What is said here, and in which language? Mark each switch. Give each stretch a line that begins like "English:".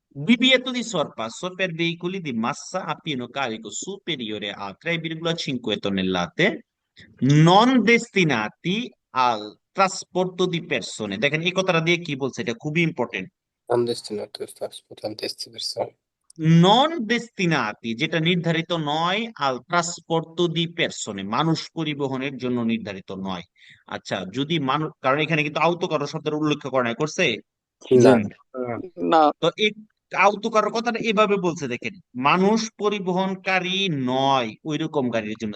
Italian: Divieto di sorpasso per veicoli di massa a pieno carico superiore a 3,5 tonnellate non destinati al trasporto di persone।
Bangla: দেখেন এই কথাটা দিয়ে কি বলছে, এটা খুবই important.
Italian: Non destinato a trasportare persone. নন ডেস্টিনাতি,
Bangla: যেটা নির্ধারিত নয়,
Italian: আল ট্রান্সপোর্টো দি পেরসনে,
Bangla: মানুষ পরিবহনের জন্য নির্ধারিত নয়। আচ্ছা, যদি মানুষ, কারণ এখানে কিন্তু আউতো কারো শব্দের উল্লেখ করা নাই, করছে? না। না। তো এই আউতো কারো কথাটা এভাবে বলছে, দেখেন, মানুষ পরিবহনকারী নয় ওইরকম গাড়ির জন্য।